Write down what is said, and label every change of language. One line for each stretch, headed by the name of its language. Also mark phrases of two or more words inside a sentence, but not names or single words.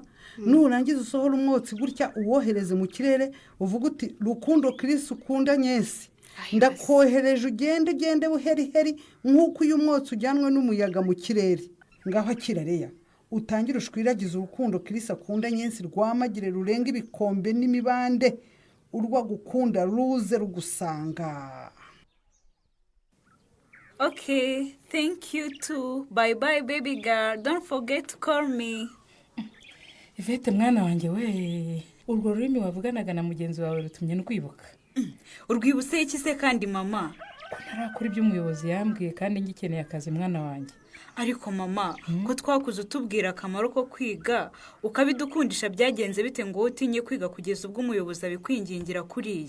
Kinyarwanda: nurangiza usohora umwotsi gutya uwohereze mu kirere uvuga uti rukundo Chris ukunda nyesi ndakohereje ugende buheriheri nk'uko uyu mwotsi ujyanwe n'umuyaga mu kirere. ngaho akira reya, utangire ushwiragize urukundo Chris akunda nyesi rwamagire rurenga ibikombe n'imibande, urwa gukunda ruze rugusanga.
English: Okay, thank you too. Bye bye baby girl. Don't forget to call me.
Kinyarwanda: Ivete mwana wanjye we, urwo rurimi wavuganaga na mugenzi wawe rutumye nkwibuka. Urwibutse iki se kandi mama? Ko ntarakora ibyo umuyobozi yambwiye kandi ngikeneye akazi mwana wanjye. Ariko mama, ko twakuze utubwira akamaro ko kwiga, ukabidukundisha byagenze bite ngo utinye kwiga kugeza ubwo umuyobozi abikwingingira kuriye?